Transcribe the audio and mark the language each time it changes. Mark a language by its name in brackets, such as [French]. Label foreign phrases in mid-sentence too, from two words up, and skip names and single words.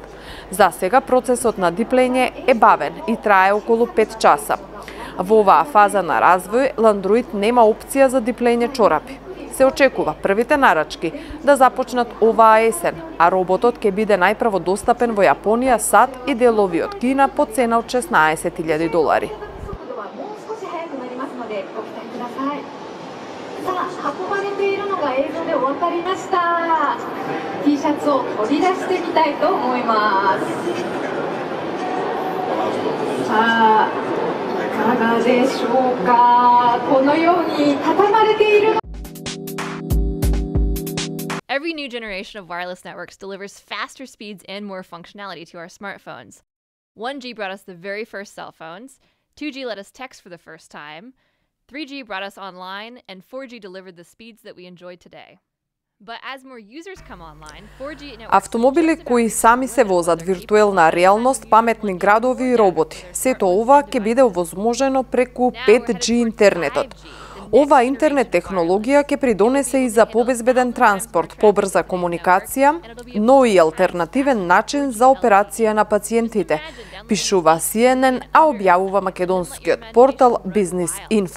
[Macedonian] За сега процесот на диплење е бавен и трае околу 5 часа. Во оваа фаза на развој, Landroid нема опција за диплење чорапи. Се очекува првите нарачки да започнат оваа есен, а роботот ќе биде најпрво достапен во Јапонија, САД и делови од Кина по цена од $16,000. [Japanese] 運ばれているのが映像でお分かりました。T シャツを取り出してみたいと思います。さあ、いかがでしょうか。このように畳まれているの。 [English] Every new generation of wireless networks delivers faster speeds and more functionality to our smartphones. 1G brought us the very first cell phones, 2G let us text for the first time, 3G brought us online, and 4G delivered the speeds that we enjoy today. But as more users come online, 4G networks... [Macedonian] Автомобили кои сами се возат, виртуелна реалност, паметни градови и роботи. Сето ова ќе биде овозможено преку 5G интернетот. Ова интернет технологија ќе придонесе и за побезбеден транспорт, побрза комуникација, но и алтернативен начин за операција на пациентите, пишува CNN, а објавува македонскиот портал Business Info.